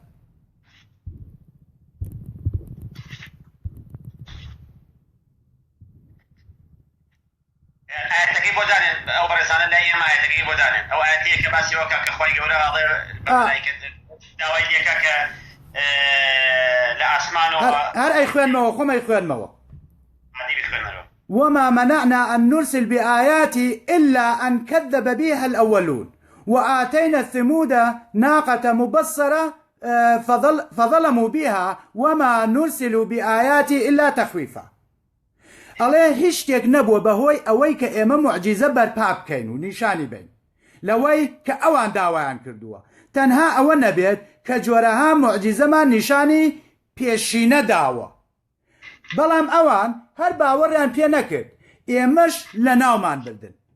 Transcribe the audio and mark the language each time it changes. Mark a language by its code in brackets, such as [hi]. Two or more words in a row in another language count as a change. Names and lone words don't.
[ckb] ئاەتەکەی بۆ دانێن ئەو بەڕێزانە لای ئێمە ئاەتەکەی بۆ دانێن، ئەو ئاەتەیە کە باسی وەکە کە خۆی گەورە داوای لێکە کە لە ئاسمانەوە هەر ئەی خوێنمەوە، خۆم ئەی خوێنمەوە. [ar] وما منعنا أن نرسل بآيات إلا أن كذب بها الأولون وآتينا الثمود ناقة مبصرة فظلموا بها وما نرسل بآيات إلا تخويفا. [ckb] ئەڵێ هیچ شتێک نەبووە بەهۆی ئەوەی کە ئێمە موعجیزە بەرپا بکەین و نیشانی بین لەوەی کە ئەوان داوایان کردووە، تەنها ئەوە نەبێت کە جۆرەها موعجیزەمان نیشانی پێشینە داوە، بەڵام ئەوان هەر باوەڕیان پێ نەکرد، ئێمەش لە ناومان بردن.